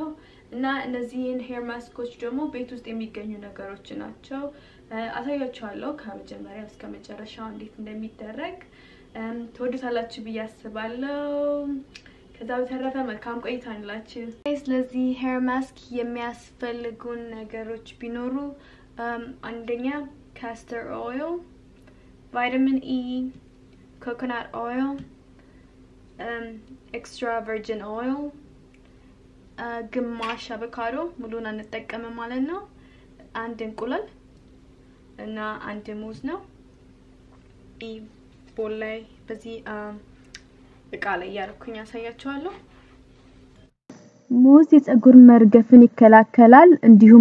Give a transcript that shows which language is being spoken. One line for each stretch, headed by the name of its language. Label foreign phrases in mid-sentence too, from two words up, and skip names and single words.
Amharic: እና እነዚህን
English: hair masks
Amharic: ደግሞ ቤት ውስጥ የሚገኙ ነገሮች ናቸው አሳያችኋለሁ ከመጀመሪያ እስከ መጨረሻው እንዴት እንደሚደረግ ተወዱታላችሁ በያስባለሁ ከዛ በተረፈ መልካም ቆይታ እንላችሁ ስለዚህ
English: hair mask
Amharic: የሚያስፈልጉን ነገሮች ቢኖሩ አንደኛ
English: castor oil vitamin E coconut oil extra virgin oil
Amharic: ግማሽ avocado ሙሉን አንጠቀምም ማለት ነው አንድ እንቁላል እና አንድ ሙዝ ነው ቦላይ በዚህ እቃ ላይ ያርኩኝ ያሳያችኋለሁ ሙዝ የፀጉር መርገፍን ይከላከላል እንዲሁም